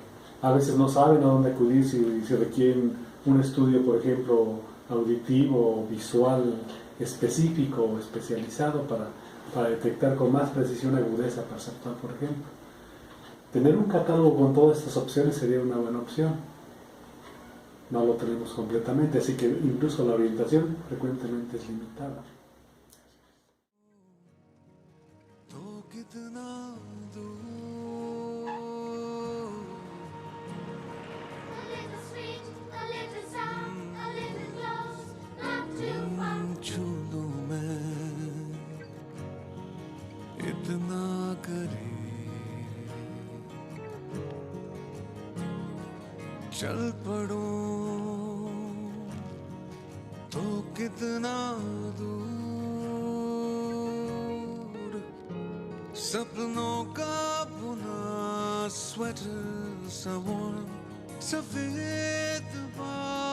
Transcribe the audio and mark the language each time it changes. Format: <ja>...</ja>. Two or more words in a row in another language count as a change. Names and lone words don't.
<es>A veces no saben a dónde acudir si requieren un estudio, por ejemplo, auditivo o visual específico o especializado para detectar con más precisión agudeza perceptual, por ejemplo. Tener un catálogo con todas estas opciones sería una buena opción. No lo tenemos completamente, así que incluso la orientación frecuentemente es limitada.</es> <hi>कितना दूर छू लूं मैं इतना करीब चल पड़ूं तो कितना दूर सपनों का बुना स्वेटर सा warm सफेद बाल</hi>